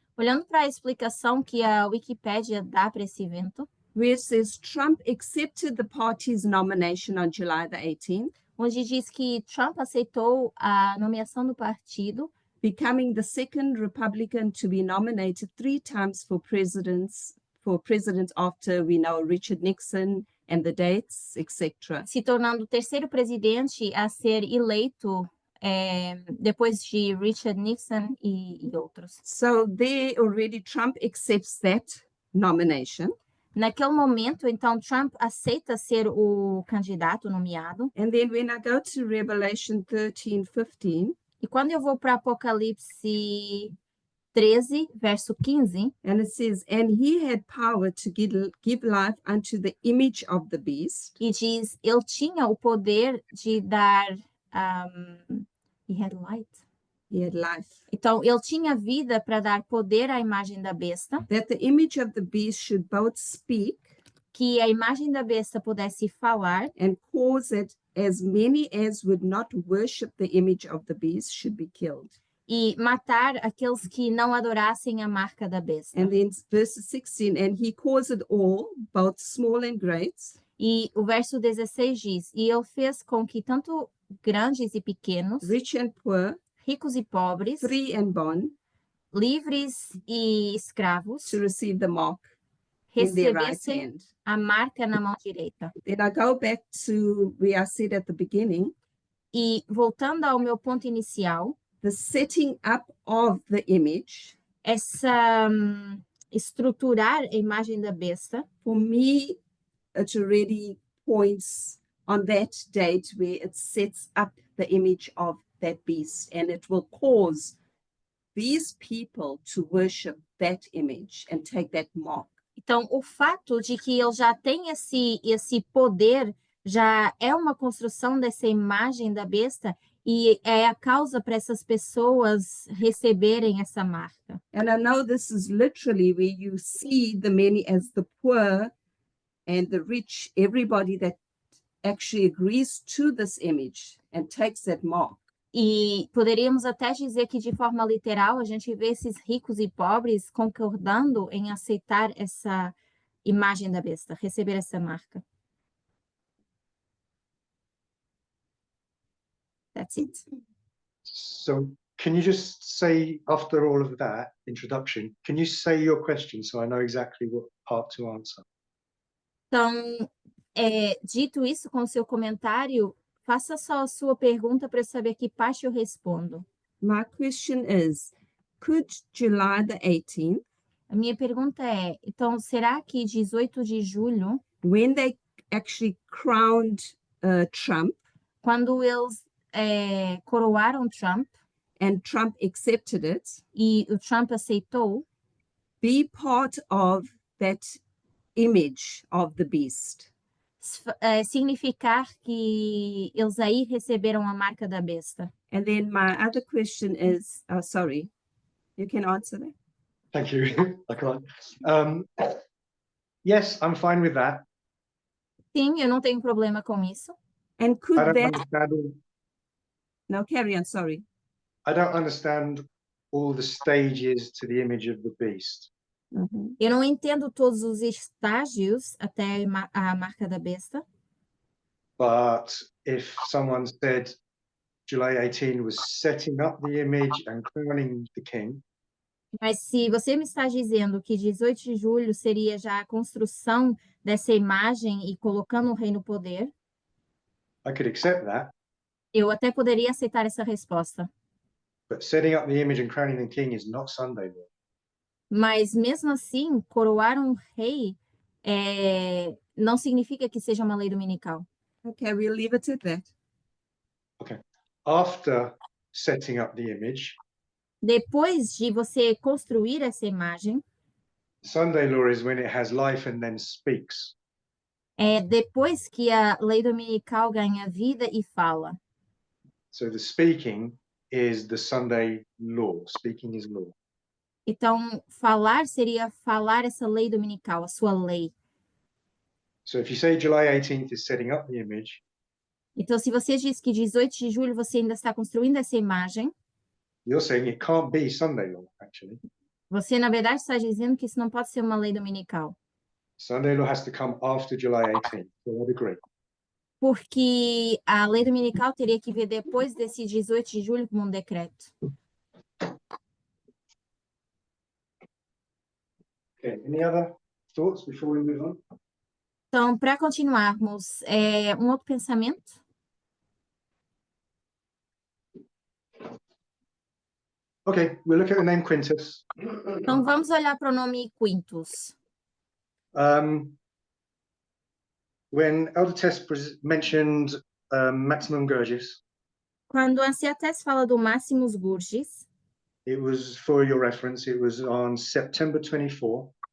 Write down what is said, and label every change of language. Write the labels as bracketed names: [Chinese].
[Portuguese] olhando para a explicação que a Wikipédia dá para esse evento, [English] where it says Trump accepted the party's nomination on July the 18th, [Portuguese] onde diz que Trump aceitou a nomeação do partido, [English] becoming the second Republican to be nominated 3 times for president after we know Richard Nixon and the dates, etc. [Portuguese] se tornando o terceiro presidente a ser eleito depois de Richard Nixon e outros. [English] So there already Trump accepts that nomination. [Portuguese] Naquele momento, então, Trump aceita ser o candidato nomeado. [English] And then when I go to Revelation 13:15, [Portuguese] E quando eu vou para Apocalipse 13, verso 15, [English] and it says, and he had power to give life unto the image of the beast. [Portuguese] e diz, ele tinha o poder de dar... [English] he had light. He had life. [Portuguese] Então, ele tinha vida para dar poder à imagem da besta, [English] That the image of the beast should both speak [Portuguese] que a imagem da besta pudesse falar [English] and cause that as many as would not worship the image of the beast should be killed. [Portuguese] e matar aqueles que não adorassem a marca da besta. [English] And then verse 16, and he caused all, both small and great, [Portuguese] E o verso 16 diz, e ele fez com que tanto grandes e pequenos, [English] rich and poor, [Portuguese] ricos e pobres, [English] free and bond, [Portuguese] livres e escravos, [English] to receive the mark in their right [Portuguese] recebessem [English] hand. [Portuguese] a marca na mão direita. [English] Then I go back to where I said at the beginning, [Portuguese] E voltando ao meu ponto inicial, [English] the setting up of the image, [Portuguese] essa estruturar a imagem da besta, [English] for me, it already points on that date where it sets up the image of that beast, and it will cause these people to worship that image and take that mark. [Portuguese] então o fato de que ele já tem esse poder já é uma construção dessa imagem da besta e é a causa para essas pessoas receberem essa marca. [English] And I know this is literally where you see the many as the poor and the rich, everybody that actually agrees to this image and takes that mark. [Portuguese] E poderíamos até dizer que, de forma literal, a gente vê esses ricos e pobres concordando em aceitar essa imagem da besta, receber essa marca. [English] That's it. So can you just say, after all of that introduction, can you say your question so I know exactly what part to answer? [Portuguese] Então, dito isso com o seu comentário, faça só a sua pergunta para eu saber que parte eu respondo. [English] My question is, could July the 18th, [Portuguese] A minha pergunta é, então, será que 18 de julho, [English] when they actually crowned Trump [Portuguese] quando eles coroaram Trump [English] and Trump accepted it, [Portuguese] e o Trump aceitou, [English] be part of that image of the beast? [Portuguese] significar que eles aí receberam a marca da besta? [English] And then my other question is, sorry, you can answer that. Thank you. I can't. Yes, I'm fine with that. [Portuguese] Sim, eu não tenho problema com isso. [English] And I could don't that, understand no, carry on, sorry. I don't understand all the stages to the image of the beast. Mhm. [Portuguese] Eu não entendo todos os estágios até a marca da besta, [English] But if someone said July 18 was setting up the image and crowning the king, [Portuguese] mas se você me está dizendo que 18 de julho seria já a construção dessa imagem e colocando o rei no poder, [English] I could accept that. [Portuguese] eu até poderia aceitar essa resposta. [English] But setting up the image and crowning the king is not Sunday law. [Portuguese] Mas mesmo assim, coroar um rei não significa que seja uma lei dominical. [English] Okay, we'll leave it at that. After setting up the image, [Portuguese] Depois de você construir essa imagem, [English] Sunday law is when it has life and then speaks. [Portuguese] depois que a lei dominical ganha vida e fala. [English] So the speaking is the Sunday law. Speaking is law. [Portuguese] Então, falar seria falar essa lei dominical, a sua lei. [English] So if you say July 18th is setting up the image, [Portuguese] Então, se você diz que 18 de julho você ainda está construindo essa imagem, [English] you're saying it can't be Sunday law, actually. [Portuguese] você, na verdade, está dizendo que isso não pode ser uma lei dominical. [English] Sunday law has to come after July 18th. So I'd agree. [Portuguese] Porque a lei dominical teria que vir depois desse 18 de julho como um decreto. [English] Okay, any other thoughts before we move on? [Portuguese] Então, para continuarmos, um outro pensamento? [English] Okay, we'll look at the name Quintus. [Portuguese] Então, vamos olhar para o nome Quintus. [English] When Elder Tess mentioned Maximum Gurgis, [Portuguese] Quando a Anciates fala do Máximos Gurgis, [English] it was, for your reference, it was on September 24,